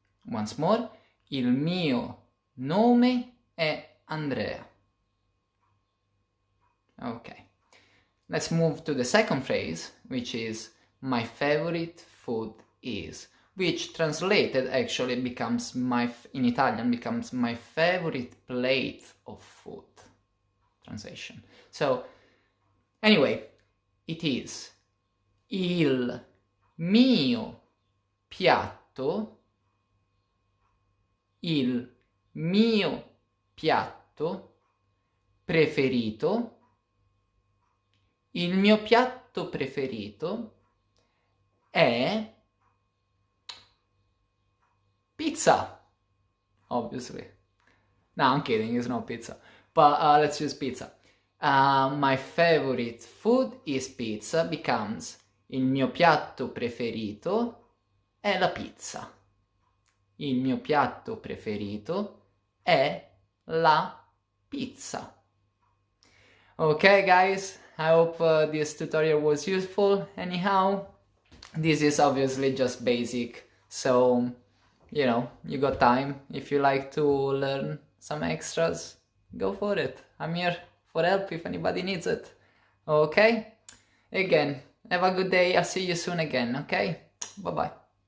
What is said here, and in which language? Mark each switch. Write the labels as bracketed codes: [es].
[en] Once more, [it] il mio nome è Andrea. [en] Okay, let's move to the second phrase, which is my favorite food is, which translated actually becomes in Italian becomes my favorite plate of food. Translation. So, anyway, it is [it] il mio piatto, il mio piatto preferito, il mio piatto preferito è pizza, [en] obviously. No, I'm kidding, it's not pizza, but let's use pizza. My favorite food is pizza becomes [it] il mio piatto preferito è la pizza. Il mio piatto preferito è la pizza. [en] Okay guys, I hope this tutorial was useful. Anyhow, this is obviously just basic, so you got time. If you like to learn some extras, go for it. I'm here for help if anybody needs it. Okay? Again, have a good day. I'll see you soon again, okay? Bye-bye.